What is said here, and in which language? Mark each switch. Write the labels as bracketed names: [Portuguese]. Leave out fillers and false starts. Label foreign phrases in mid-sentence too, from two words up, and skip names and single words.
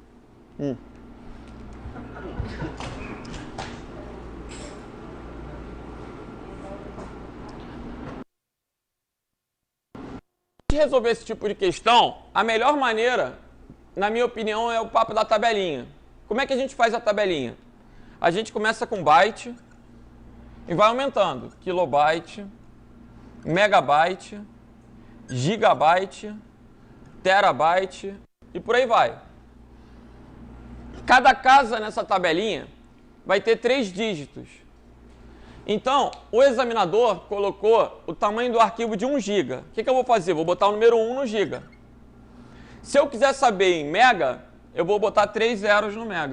[Portuguese] De resolver esse tipo de questão, a melhor maneira, na minha opinião, é o papo da tabelinha. Como é que a gente faz a tabelinha? A gente começa com byte e vai aumentando. Kilobyte, megabyte, gigabyte, terabyte e por aí vai. Cada casa nessa tabelinha vai ter 3 dígitos. Então, o examinador colocou o tamanho do arquivo de 1 GB. O que eu vou fazer? Vou botar o número 1 no giga. Se eu quiser saber em mega, eu vou botar 3 zeros no mega.